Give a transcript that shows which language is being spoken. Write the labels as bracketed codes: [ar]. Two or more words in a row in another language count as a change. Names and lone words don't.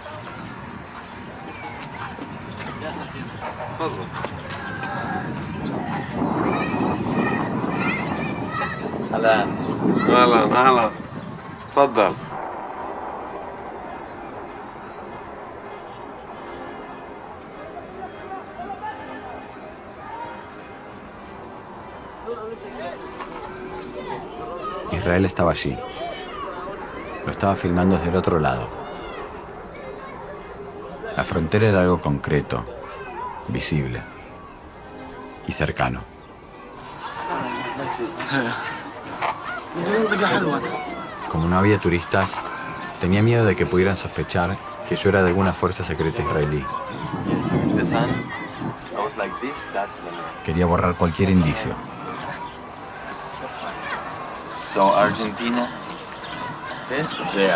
[ar] Alan. اهلا تفضل. [es] Israel estaba allí. Lo estaba filmando desde el otro lado. La frontera era algo concreto, visible y cercano. Como no había turistas, tenía miedo de que pudieran sospechar que yo era de alguna fuerza secreta israelí. Quería borrar cualquier indicio. [en] So Argentina is there.